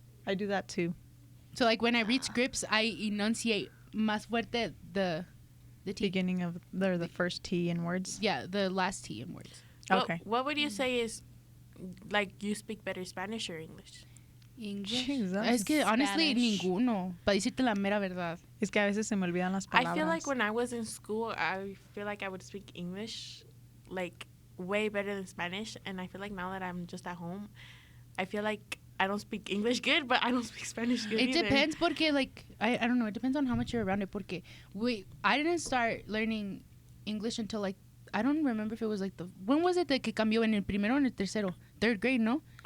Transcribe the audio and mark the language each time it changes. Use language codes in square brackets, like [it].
[en] I do that too. So like when I read scripts, I enunciate [es] más fuerte [en] the T. Beginning of the first T in words. Yeah, the last T in words. Okay. What would you say is like you speak better Spanish or English? English. Jesus. [es] Es que honestly [en] Spanish. [es] ninguno. Para decirte la mera verdad. Es que a veces se me olvidan las palabras. [en] I feel like when I was in school, I feel like I would speak English like way better than Spanish. And I feel like now that I'm just at home, I feel like I don't speak English good, but I don't speak Spanish good It either. depends porque, like, I don't know. It depends on how much you're around it porque I didn't start learning English until, like, I don't remember if it was, like, when was it that [es] que cambió en el primero o en el tercero? [en] Third grade, no?